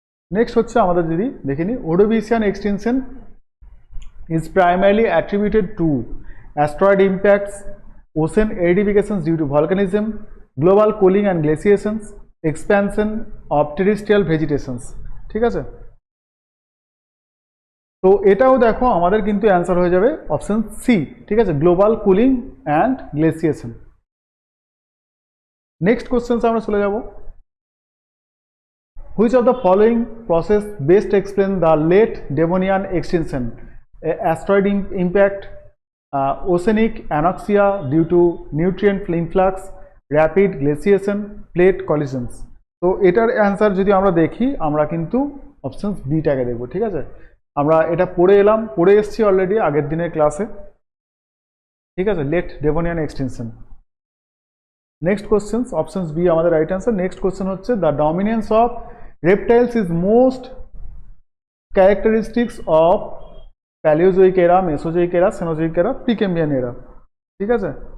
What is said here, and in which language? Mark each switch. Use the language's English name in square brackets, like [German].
[English] next [Bangla] হচ্ছে আমাদের যদি দেখে নিই, [English] Ordovician extinction is primarily attributed to asteroid impacts, ocean acidifications due to volcanism, global cooling and glaciations, expansion of terrestrial vegetations, [Bangla] ঠিক আছে। তো এটাও দেখো আমাদের কিন্তু অ্যান্সার হয়ে যাবে অপশন সি, ঠিক আছে, [English] Global cooling and glaciation. Next question [Bangla] আমরা চলে যাব, [English] Which of the following process best explain the late Devonian extinction? asteroid impact, oceanic anoxia due to nutrient influx, rapid glaciation, plate collisions. [Bangla] তো এটার answer যদি আমরা দেখি আমরা কিন্তু অপশন বিটাকে দেখব, ঠিক আছে। আমরা এটা পড়ে এসেছি অলরেডি আগের দিনের ক্লাসে, ঠিক আছে। [English] Late Devonian extinction. Next question, option B আমাদের right answer. Next question হচ্ছে the dominance of reptiles is most characteristics of Paleozoic era, Mesozoic era, Cenozoic era, Precambrian era, [Bangla] ঠিক আছে।